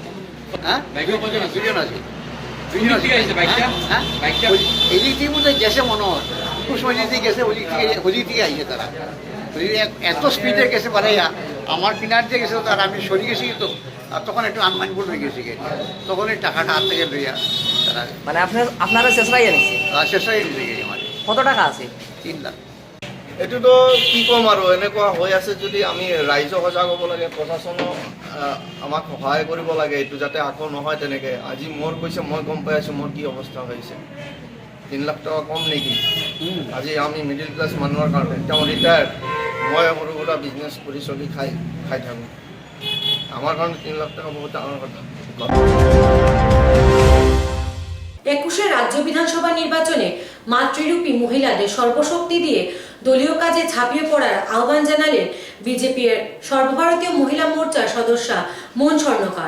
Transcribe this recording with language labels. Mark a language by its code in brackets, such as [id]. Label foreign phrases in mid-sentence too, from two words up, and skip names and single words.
[bn] হ্যাঁ দুজন আছে, এই দিক দিয়ে বোধহয় গেছে মনে হয়, ওই দিক দিয়ে গেছে, ওদিক থেকে আইছে তারা, এত স্পিডে গেছে বাড়াইয়া আমার কিনার দিয়ে গেছে, তার আমি সরে গেছি, তো আর তখন একটু আনমাইন্ডফুল হয়ে গেছি, তখন এই টাকাটা হাত থেকে লইয়া তারা মানে আপনারা শেষরাই আনিছে শেষাই নিয়ে গেছে। আমার কত টাকা আছে? 3 লাখ। [as] এইটোতো কি ক'ম আৰু এনেকুৱা হৈ আছে যদি আমি ৰাইজক সজাগ হ'ব লাগে, প্ৰশাসনক আমাক সহায় কৰিব লাগে এইটো যাতে আকৌ নহয় তেনেকৈ। আজি মোৰ কৈছে, মই গম পাই আছোঁ মোৰ কি অৱস্থা হৈছে। 3 লাখ টকা কম নেকি? আজি আমি মিডিল ক্লাছ মানুহৰ কাৰণে, তেওঁ ৰিটায়াৰ্ড, মই সৰু সুৰা বিজনেছ কৰি চলি খাই থাকোঁ, [bn] আমার কারণে [as] 3 লাখ টাকা বহুত ডাঙর কথা। [bn] 21শে রাজ্য বিধানসভা নির্বাচনে মাতৃরূপী মহিলাদের সর্বশক্তি দিয়ে দলীয় কাজে ঝাঁপিয়ে পড়ার আহ্বান জানালেন বিজেপির সর্বভারতীয় মহিলা মোর্চার সদস্যা মন স্বর্ণকার।